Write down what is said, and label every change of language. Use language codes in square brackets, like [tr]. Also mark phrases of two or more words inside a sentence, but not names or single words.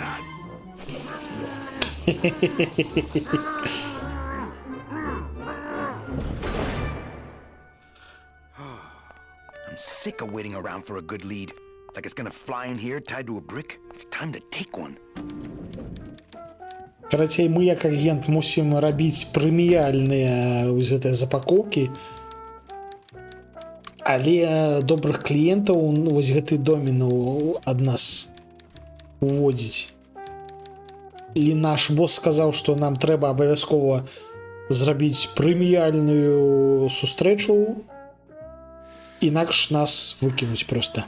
[en] I'm sick of waiting around for a good lead. Like it's gonna fly in here tied to a brick. It's time to take one. [be] Карацей, мы як агент мусім рабіць прэміяльныя гэтыя запакоўкі, але добрых кліентаў вось гэты доміну ад нас уводзіць. І наш босс сказаў, што нам трэба абавязкова зрабіць прэміяльную сустрэчу, інакш нас выкінуць проста.